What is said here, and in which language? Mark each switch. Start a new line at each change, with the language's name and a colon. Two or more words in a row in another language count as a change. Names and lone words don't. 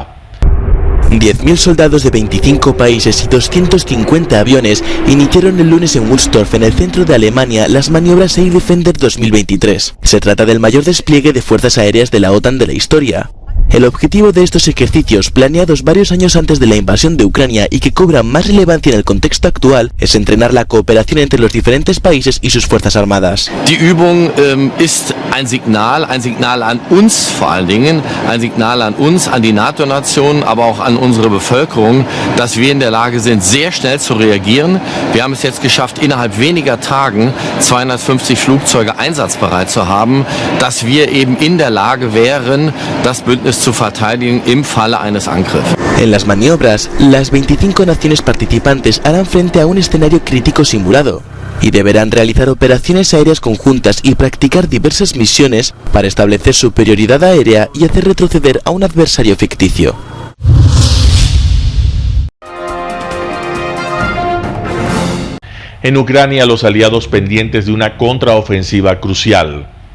Spanish: 10.000 soldados de 25 países y 250 aviones iniciaron el lunes en Wunstorf, en el centro de Alemania, las maniobras Air Defender 2023. Se trata del mayor despliegue de fuerzas aéreas de la OTAN de la historia. El objetivo de estos ejercicios, planeados varios años antes de la invasión de Ucrania y que cobran más relevancia en el contexto actual, es entrenar la cooperación entre los diferentes países y sus fuerzas armadas.
German: Die Übung ist ein Signal an uns vor allen Dingen, ein Signal an uns, an die NATO-Nationen, aber auch an unsere Bevölkerung, dass wir in der Lage sind, sehr schnell zu reagieren. Wir haben es jetzt geschafft, innerhalb weniger Tagen 250 Flugzeuge einsatzbereit zu haben, dass wir eben in der Lage wären, das Bündnis zu verteidigen im Falle eines Angriffs.
Spanish: En las maniobras, las 25 naciones participantes harán frente a un escenario crítico simulado y deberán realizar operaciones aéreas conjuntas y practicar diversas misiones para establecer superioridad aérea y hacer retroceder a un adversario ficticio. En Ucrania, los aliados pendientes de una contraofensiva crucial.